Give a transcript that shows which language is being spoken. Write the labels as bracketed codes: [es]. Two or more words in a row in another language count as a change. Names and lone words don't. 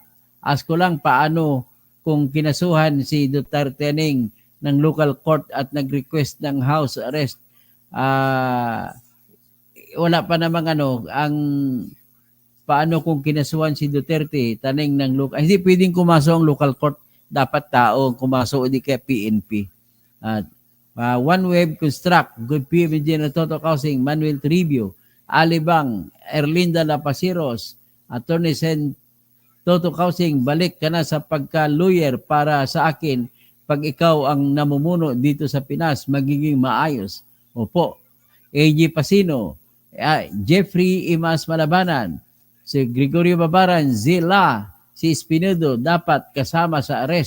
[tl] Ask ko lang paano kung kinasuhan si Duterte ng local court at nag-request ng house arrest. Wala pa namang ang paano kung kinasuhan si Duterte taning ng local. Hindi pwedeng kumaso ang local court, dapat tao kumaso o di kaya PNP. At One Web Construct, Good PM Engineer Toto Housing, Manuel Tribio, Alibang, Erlinda Lapasiros, Attorney Sen Toto Housing, balik ka na sa pagka-lawyer para sa akin. Pag ikaw ang namumuno dito sa Pinas, magiging maayos. Opo. AG Pasino, Jeffrey Imas Malabanan, si Gregorio Babaran, Zila, si Espinedo, dapat kasama sa arrest.